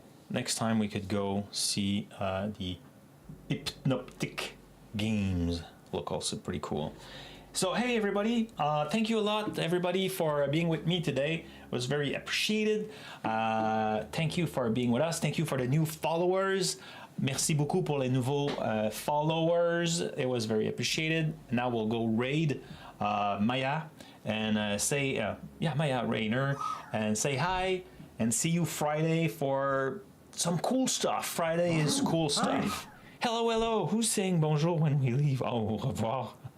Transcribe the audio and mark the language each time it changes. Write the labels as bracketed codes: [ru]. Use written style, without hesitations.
[en] Next time we could go see the hypnotic games. Look also pretty cool. So hey everybody, thank you a lot everybody for being with me today. It was very appreciated. Thank you for being with us. Thank you for the new followers. [fr] Merci beaucoup pour les nouveaux followers. [en] It was very appreciated. Now we'll go raid Maya and say, yeah, Maya Rayner, and say hi and see you Friday for some cool stuff. Friday is cool stuff. Hello, hello. Who's saying bonjour when we leave? Oh, au revoir.